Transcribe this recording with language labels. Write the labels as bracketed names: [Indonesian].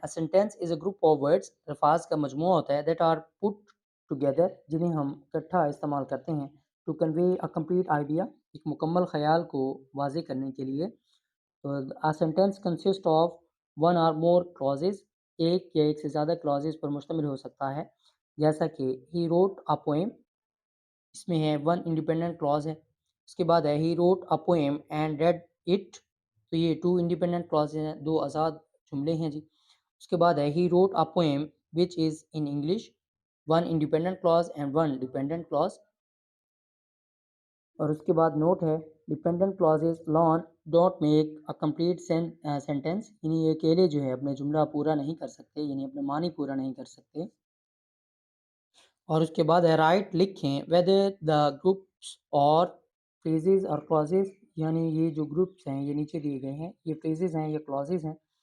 [English] A sentence is a group of words [Urdu] الفاظ کا مجموعہ ہوتا ہے [English] that are put together [Urdu] جنہیں ہم اکٹھا استعمال کرتے ہیں [English] to convey a complete idea [Urdu] ایک مکمل خیال کو واضح کرنے کے لیے. تو [English] a sentence consists of one or more clauses [Urdu] ایک یا ایک سے زیادہ clauses پر مشتمل ہو سکتا ہے جیسا کہ [English] he wrote a poem. [Urdu] اس میں ہے [English] one independent clause [Urdu] ہے. اس کے بعد ہے [English] he wrote a poem and read it. [Urdu] تو یہ ٹو انڈیپینڈنٹ کلازز ہیں دو آزاد جملے ہیں جی. اس کے بعد ہے [English] he wrote a poem which is in English one independent clause and one dependent clause. [Urdu] اور اس کے بعد نوٹ ہے [English] dependent clauses alone don't make a complete sentence، [Urdu] یعنی یہ اکیلے جو ہے اپنے جملہ پورا نہیں کر سکتے، یعنی اپنے معنی پورا نہیں کر سکتے. اور اس کے بعد ہے رائٹ لکھیں [English] whether the groups or phrases or clauses، [Urdu] یعنی یہ جو گروپس ہیں یہ نیچے دیے گئے ہیں، یہ phrases ہیں یا clauses ہیں.